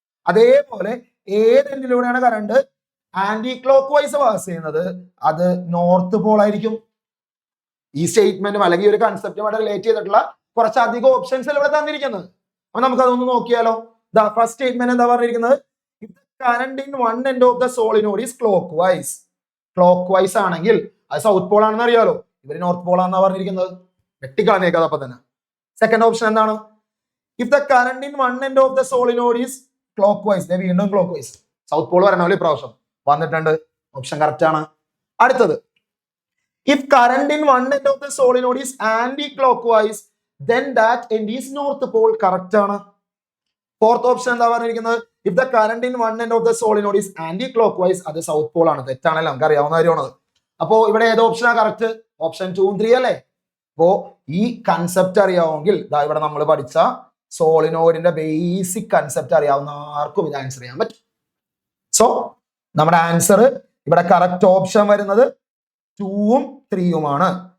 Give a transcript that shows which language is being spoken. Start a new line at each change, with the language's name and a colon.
Malayalam: അതേപോലെ ഏത് എൻഡിലൂടെയാണ് current anti clock vice pass ചെയ്യുന്നത് അത് നോർത്ത് പോൾ ആയിരിക്കും. ഈ സ്റ്റേറ്റ്മെന്റും അല്ലെങ്കിൽ ഒരു കൺസെപ്റ്റുമായിട്ട് റിലേറ്റ് ചെയ്തിട്ടുള്ള കുറച്ചധികം ഓപ്ഷൻസ് ഇവിടെ തന്നിരിക്കുന്നത്. അപ്പൊ നമുക്ക് അതൊന്ന് നോക്കിയാലോ. ഫസ്റ്റ് സ്റ്റേറ്റ്മെന്റ് എന്താ പറഞ്ഞിരിക്കുന്നത്?
English: If the current in one end of the solenoid is clockwise.
Malayalam: Clock ആണെങ്കിൽ അത് സൗത്ത് പോൾ ആണെന്ന് അറിയാലോ. ഇവര് നോർത്ത് പോൾ ആണെന്നാ പറഞ്ഞിരിക്കുന്നത്. വെട്ടിക്കളഞ്ഞേക്കാതെ അപ്പൊ തന്നെ. സെക്കൻഡ് ഓപ്ഷൻ എന്താണ്?
English: If the current in one end of the solenoid is clockwise.
Malayalam: വീണ്ടും ക്ലോക്ക് സൗത്ത് പോൾ വരണമല്ലോ ഇപ്രാവശ്യം. വന്നിട്ടുണ്ട്. ഓപ്ഷൻ കറക്റ്റ് ആണ്. അടുത്തത്,
English: if current in one end of the solenoid is anti-clockwise, then that end is north pole.
Malayalam: Correct ആണ്. Fourth option എന്താ പറഞ്ഞിരിക്കുന്നത്?
English: If the current in one end of the solenoid is anti-clockwise,
Malayalam: അത് south Paul ആണ്. തെറ്റാണല്ലോ, നമുക്ക് അറിയാവുന്ന കാര്യമാണ്. അപ്പോ ഇവിടെ ഏത് ഓപ്ഷനാ കറക്റ്റ്? ഓപ്ഷൻ 2 3 അല്ലേ? അപ്പോ ഈ കൺസെപ്റ്റ് അറിയാമെങ്കിൽ ഇവിടെ നമ്മൾ പഠിച്ച സോളിനോയിഡിന്റെ ബേസിക് കൺസെപ്റ്റ് അറിയാവുന്ന ആർക്കും ഇത് ആൻസർ ചെയ്യാൻ പറ്റും. സോ നമ്മുടെ ആൻസർ ഇവിടെ കറക്റ്റ് ഓപ്ഷൻ വരുന്നത് 2ഉം 3യുമാണ്.